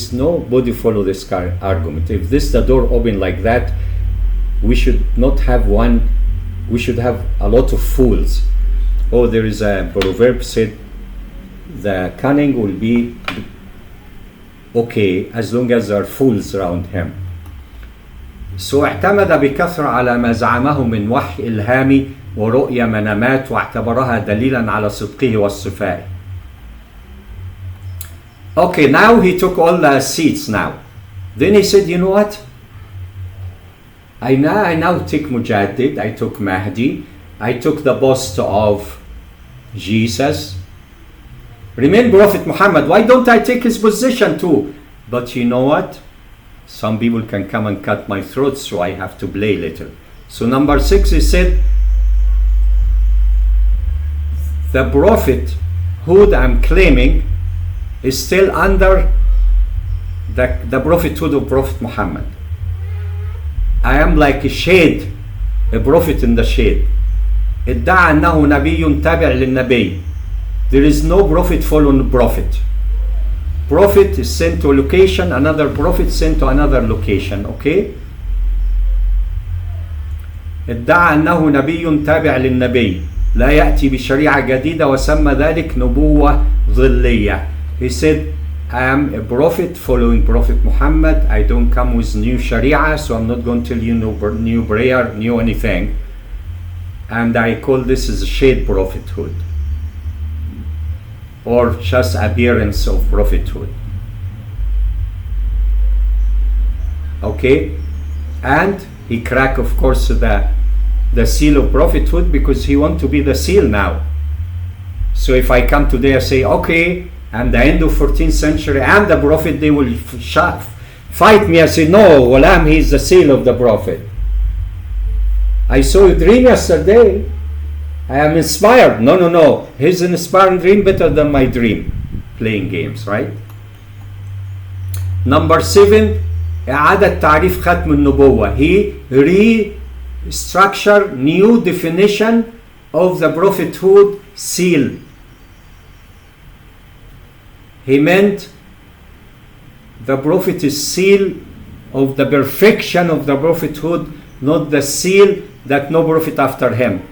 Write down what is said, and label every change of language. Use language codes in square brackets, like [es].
[en] Nobody follow this argument. If the door open like that, we should not have one. We should have a lot of fools. Oh, there is a proverb said, the cunning will be okay as long as there are fools around him. [ar] So اعتمد بكثرة على ما زعمه من وحي إلهامي ورؤية منامات واعتبرها دليلا على صدقه والصفاء. [en] Okay, now he took all the seats now. Then he said, you know what? I now take Mujaddid, I took Mahdi, I took the bust of Jesus. Remain Prophet Muhammad, why don't I take his position too? But you know what? Some people can come and cut my throat, so I have to play little. So number 6, he said, the prophethood I'm claiming is still under the prophethood of Prophet Muhammad. I am like a shade, a prophet in the shade. [ar] ادعى أنه نبي تابع للنبي. [en] There is no prophet following prophet. Prophet is sent to a location, another prophet sent to another location, okay? [ar] ادعى أنه نبي تابع للنبي لا يأتي بشريعة جديدة وسمى ذلك نبوة ظلية. [en] He said, I am a prophet following Prophet Muhammad. I don't come with new Sharia, so I'm not going to tell you new prayer, new anything. And I call this as shade prophethood, or just appearance of prophethood. Okay? And he cracked, of course, the seal of prophethood, because he wants to be the seal now. So if I come today, I say, okay, and the end of 14th century, I'm the prophet, they will fight me. I say, no, Ghulam, he's the seal of the prophet. I saw a dream yesterday. I am inspired. No. His inspiring dream better than my dream. Playing games, right? Number 7, [ar] إعادة تعريف ختم النبوة. [en] He restructured new definition of the prophethood seal. He meant the prophet is seal of the perfection of the prophethood, not the seal that no prophet after him.